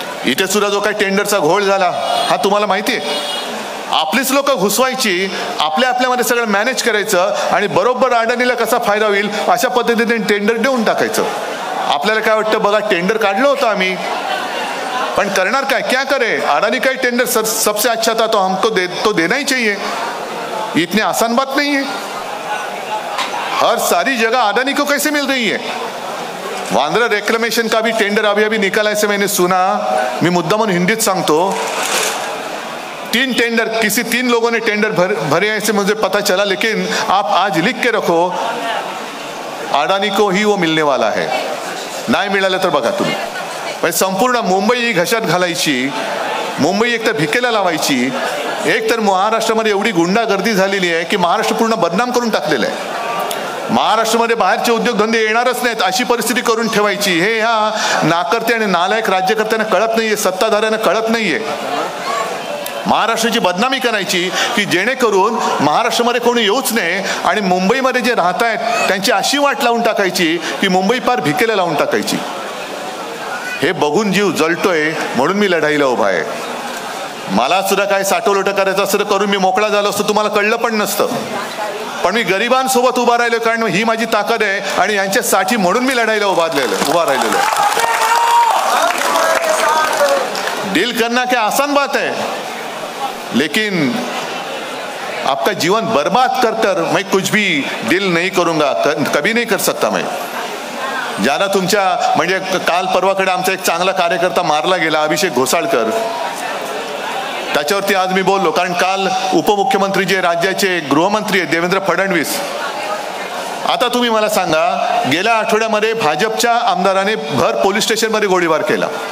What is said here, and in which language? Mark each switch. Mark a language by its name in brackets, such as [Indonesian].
[Marathi] इथे सुद्धा जो काही टेंडरचा घोळ झाला हा तुम्हाला माहिती आहे. आपलीच लोक घुसवायची, आपल्यामध्ये सगळं मॅनेज करायचं आणि बरोबर अडाणीला कसा फायदा होईल अशा पद्धतीने टेंडर देऊन टाकायचं. आपल्याला काय वाटतं, बघा टेंडर काढलं होतं आम्ही, पण करणार काय, [Hindi] क्या करे. अडानी का टेंडर सबसे अच्छा था तो हमको तो देना ही चाहिए. इतनी आसान बात नहीं है. हर सारी जगह अडानी को कैसे मिल रही है. वांद्रा रेक्लेमेशन का भी टेंडर अभी निकाला ऐसे मैंने सुना. मैं [Marathi] मुद्दामन हिंदीत सांगतो. [Hindi] 3 टेंडर, किसी 3 लोगों ने टेंडर भरे ऐसे मुझे पता चला, लेकिन आप आज लिख के रखो अडानी को ही वो मिलने वाला है. [Marathi] नाही मिळालं तर बघा तुम्ही. संपूर्ण मुंबई ही घशात घालायची, मुंबई एक तर भिकेला लावायची, एक तर महाराष्ट्रामध्ये एवढी गुंडागर्दी झालेली आहे की महाराष्ट्र पूर्ण बदनाम करून टाकलेलं आहे. महाराष्ट्रामध्ये बाहेरचे उद्योगधंदे येणारच नाहीत अशी परिस्थिती करून ठेवायची. हे ह्या नाकर्ते आणि नालायक राज्यकर्त्यांना कळत नाहीये, सत्ताधाऱ्यांना कळत नाहीये. महाराष्ट्राची बदनामी करायची की जेणेकरून महाराष्ट्रामध्ये कोणी येऊच नये आणि मुंबईमध्ये जे राहत आहेत त्यांची अशी वाट लावून टाकायची की मुंबई पार भिकेला लावून टाकायची. हे बघून जीव जळतोय म्हणून मी लढाईला उभा आहे. मला सुद्धा काय साठवलोट करायचं असं करून मी मोकळा झालो असतो, तुम्हाला कळलं पण नसतं. पण मी गरिबांसोबत उभा राहिलो कारण ही माझी ताकद आहे आणि यांच्यासाठी म्हणून मी लढाईला उभा राहिलेलो. [Hindi] डील करना क्या आसान बात है, लेकिन आपका जीवन बर्बाद कर मैं कुछ भी डील नहीं करूंगा, कभी नहीं कर सकता मैं. [Marathi] ज्यांना तुमच्या म्हणजे काल परवाकडे आमचा एक चांगला कार्यकर्ता मारला गेला, अभिषेक घोसाळकर, त्याच्यावरती आज मी बोललो. कारण काल उपमुख्यमंत्री जे राज्याचे गृहमंत्री आहेत देवेंद्र फडणवीस, आता तुम्ही मला सांगा, गेल्या आठवड्यामध्ये भाजपच्या आमदाराने भर पोलीस स्टेशनमध्ये गोळीबार केला.